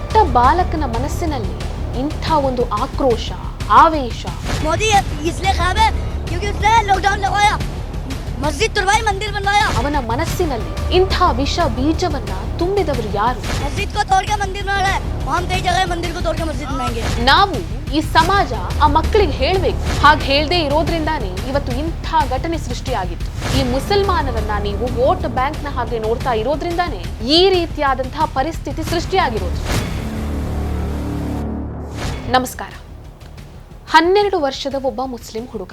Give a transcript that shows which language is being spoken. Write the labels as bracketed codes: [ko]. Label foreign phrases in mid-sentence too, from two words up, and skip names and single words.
[kn] ಬಾಲಕನ ಮನಸ್ಸಿನಲ್ಲಿ ಇಂಥ ಒಂದು ಆಕ್ರೋಶ, ಆವೇಶ. [hi] मोदी इसलिए खराब है क्योंकि उसने लॉकडाउन लगाया, मस्जिद तुड़वाई, मंदिर बनवाया. [kn] ಅವನ ಮನಸ್ಸಿನಲ್ಲಿ ಇಂಥ ವಿಷ ಬೀಜವನ್ನ ತುಂಬಿದವರು ಯಾರು? [hi] मस्जिद को तोड़ के मंदिर बना रहा है, हम कई जगह मंदिर को तोड़ के मस्जिद बनाएंगे. [kn] ನಾವು ಈ ಸಮಾಜ ಆ ಮಕ್ಕಳಿಗೆ ಹೇಳ್ಬೇಕು. ಹಾಗೆ ಹೇಳದೆ ಇರೋದ್ರಿಂದಾನೇ ಇವತ್ತು ಇಂಥ ಘಟನೆ ಸೃಷ್ಟಿಯಾಗಿತ್ತು. ಈ ಮುಸಲ್ಮಾನರನ್ನ ನೀವು ವೋಟ್ ಬ್ಯಾಂಕ್ ನ ಹಾಗೆ ನೋಡ್ತಾ ಇರೋದ್ರಿಂದಾನೇ ಈ ರೀತಿಯಾದಂತಹ ಪರಿಸ್ಥಿತಿ ಸೃಷ್ಟಿಯಾಗಿರೋದು. ನಮಸ್ಕಾರ. 12 ವರ್ಷದ ಒಬ್ಬ ಮುಸ್ಲಿಂ ಹುಡುಗ.